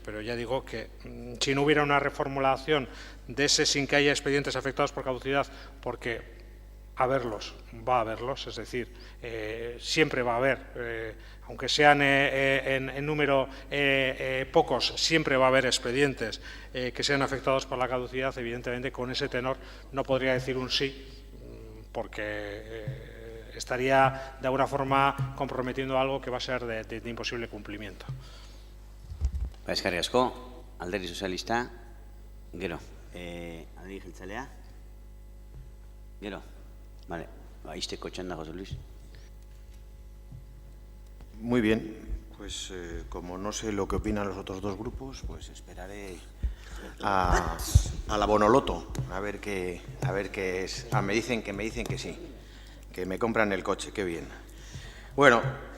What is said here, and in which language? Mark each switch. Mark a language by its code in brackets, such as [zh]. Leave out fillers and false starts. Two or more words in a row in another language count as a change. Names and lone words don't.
[es] Pero ya digo que si no hubiera una reformulación de ese sin que haya expedientes afectados por caducidad, porque va a haberlos, es decir, siempre va a haber, aunque sean en número pocos, siempre va a haber expedientes que sean afectados por la caducidad. Evidentemente, con ese tenor no podría decir un sí, porque estaría de alguna forma comprometiendo algo que va a ser de imposible cumplimiento. [eu] Eskerrik asko, Alderdi Sozialista, gero, Alderdi Jeltzalea, gero, vale, ixteko txanda, José Luis. [es] Muy bien, pues como no sé lo que opinan los otros dos grupos, pues esperaré a la Bonoloto, a ver qué es. Me dicen que sí, que me compran el coche, qué bien.